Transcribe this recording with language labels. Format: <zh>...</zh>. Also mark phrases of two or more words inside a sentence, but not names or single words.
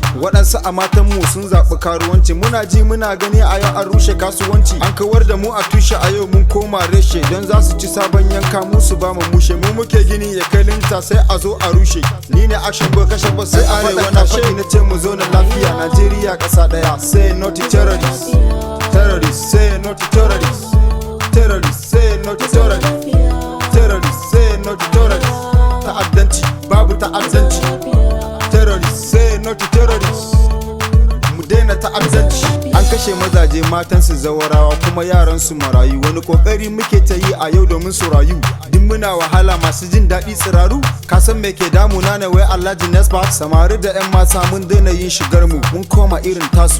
<ha>Waɗansu a matan mu sun zaɓi karuwanci, muna ji muna gani a yau an rushe kasuwanci. An kawar da mu a tushe, a yau mun koma reshe. Don za su ci sabon yanka mu su ba mu mushe. Mu muke gini ya kai linta sai a zo a rushe. Ni ne Action Boy kashe ba sai arewa na faɗi na ce mu zo na lafiya Nigeria ƙasa ɗaya.</ha> <en>Say no to terrorists, terrorists say no to terrorists, terrorists say no to terrorists, terrorists say no to terrorists.</en> <ha>Ta'addanci babu ta'addanci,</ha> <en>terrorists say no to terrorists.</en> <ha>Mu daina ta'addanci. An kashe mazaje, matan su zawarawa, kuma yaran su marayu. Wani kokari muke ta yi a yau domin su rayu. Duk muna wahala, masu jin daɗi tsiraru. Ka san me ke damuna ne wai Alhaji Nespa? Samari da yan mata mun daina yin shigar mu, mun koma irin tasu.</ha>